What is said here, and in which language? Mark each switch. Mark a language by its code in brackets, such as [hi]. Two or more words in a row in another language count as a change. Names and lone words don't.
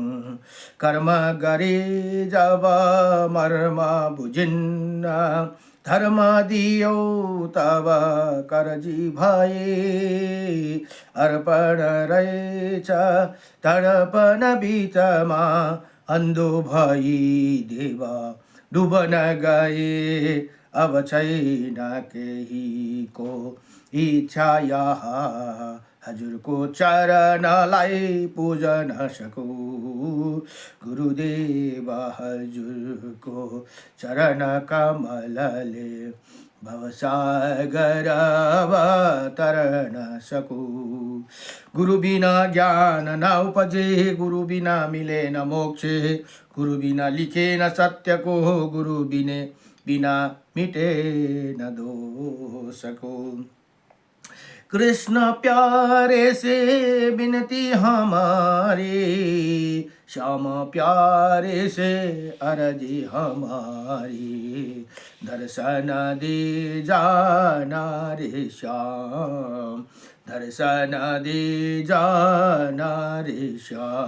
[ne] कर्म गरे जब मर्म बुझिन्न धर्म दियो तब करजी भए। अर्पण रहेछ तर्पण बीचमा अंधो भई देवा डुबन गए, अब छैन केही को इच्छा यहाँ, हजुरको चरणलाई पूजन सकूं, गुरुदेव हजुरको चरण कमलले भवसागर अवतरण सकूं। [hi] गुरु बिना ज्ञान न उपजे, गुरु बिना मिले न मोक्ष, गुरु बिना लिखे न सत्य को, गुरु बिना मिटे न दोष को। कृष्ण प्यारे से विनती हमारी, श्याम प्यारे से अर्जी हमारी, दर्शन दे जाना रे श्याम, दर्शन दे जाना रे श्याम।